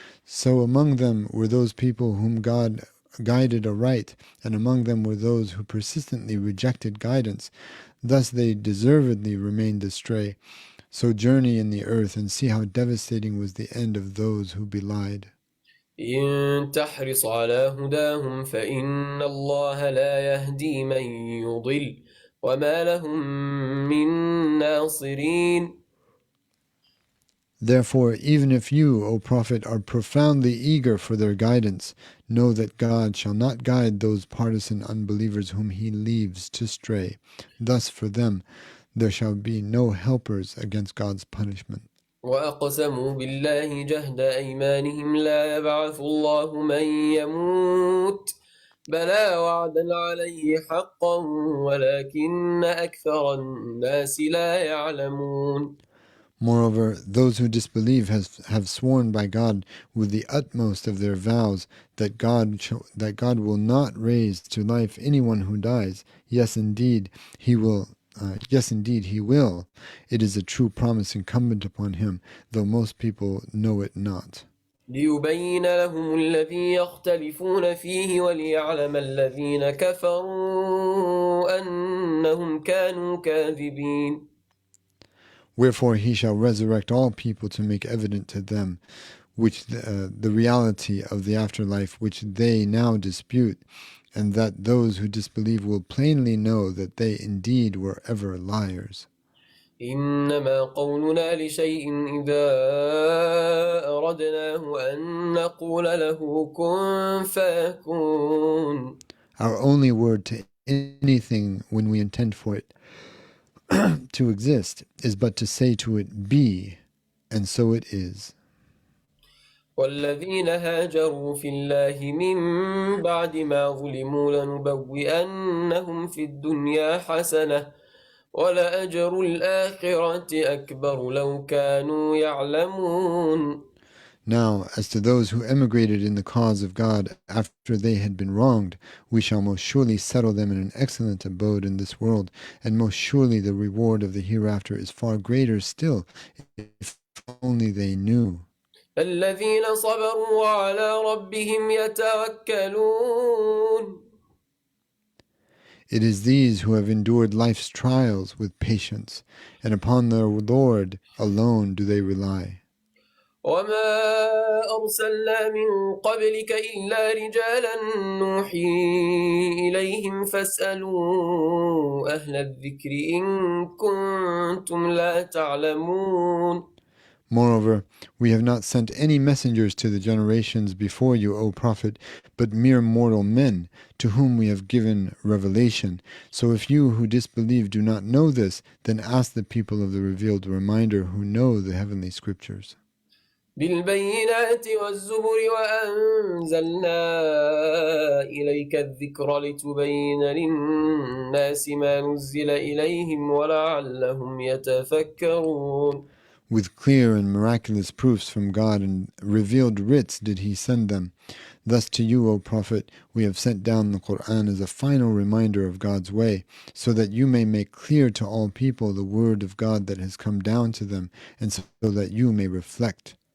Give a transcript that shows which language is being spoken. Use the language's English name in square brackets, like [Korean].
[English] So among them were those people whom God guided aright, and among them were those who persistently rejected guidance. Thus they deservedly remained astray. So journey in the earth and see how devastating was the end of those who belied. [Arabic] إن تحرص على هداهم فإن الله لا يهدي من يضل وما لهم من ناصرين. [English] Therefore, even if you, O Prophet, are profoundly eager for their guidance, know that God shall not guide those partisan unbelievers whom he leaves to stray. Thus for them there shall be no helpers against God's punishment. [Arabic] وأقسموا بالله جهد أيمانهم لا يبعث الله من يموت بلى وعدا عليه حقا ولكن أكثر الناس لا يعلمون. [English] Moreover, those who disbelieve have sworn by God with the utmost of their vows that God will not raise to life anyone who dies. Yes, indeed, He will. Yes, indeed, He will. It is a true promise incumbent upon Him, though most people know it not. [Arabic] ليبين لهم الذي يختلفون فيه وليعلم الذين كفروا أنهم كانوا كاذبين. [English] Wherefore He shall resurrect all people to make evident to them the reality of the afterlife which they now dispute, and that those who disbelieve will plainly know that they indeed were ever liars. [Arabic] إنما قولنا لشيء إذا أردناه أن نقول له كن فيكون. [English] Our only word to anything when we intend for it to exist is but to say to it, be, and so it is. [Arabic] والذين هاجروا في الله من بعد ما ظلموا لنبوئنهم في الدنيا حسنة ولأجر الآخرة أكبر لو كانوا يعلمون. [English] Now, as to those who emigrated in the cause of God after they had been wronged, we shall most surely settle them in an excellent abode in this world, and most surely the reward of the hereafter is far greater still, if only they knew. [Arabic] الذين صبروا وعلى ربهم يتوكلون. [English] It is these who have endured life's trials with patience, and upon their Lord alone do they rely. [Arabic] وما أرسلنا من قبلك إلا رجالا نوحي إليهم فاسألوا أهل الذكر إن كنتم لا تعلمون. [English] Moreover, we have not sent any messengers to the generations before you, O Prophet, but mere mortal men, to whom we have given revelation. So if you who disbelieve do not know this, then ask the people of the revealed reminder who know the heavenly scriptures. [Arabic] بالبينات والزبر وأنزلنا إليك الذكر لتبين للناس ما نزل إليهم ولعلهم يتفكرون. [English] With clear and miraculous proofs from God and revealed writs did He send them. Thus to you, O Prophet, we have sent down the Qur'an as a final reminder of God's way, so that you may make clear to all people the word of God that has come down to them, and so that you may reflect.